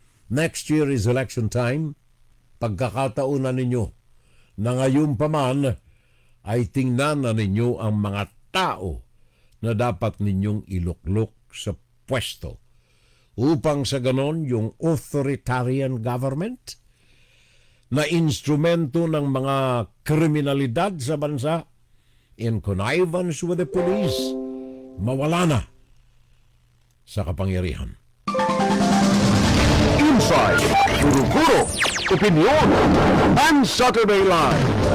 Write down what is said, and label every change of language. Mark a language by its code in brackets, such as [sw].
[en] Next year is election time. [tl] Pagkakataon na ninyo na ngayon pa man ay tingnan na ninyo ang mga tao na dapat ninyong iluklok sa pwesto upang sa ganon yung authoritarian government na instrumento ng mga kriminalidad sa bansa [en] in connivance with the police, [tl] mawala na sa kapangyarihan. [en] Inside, Guro-Guro, Opinion, and Saturday Live.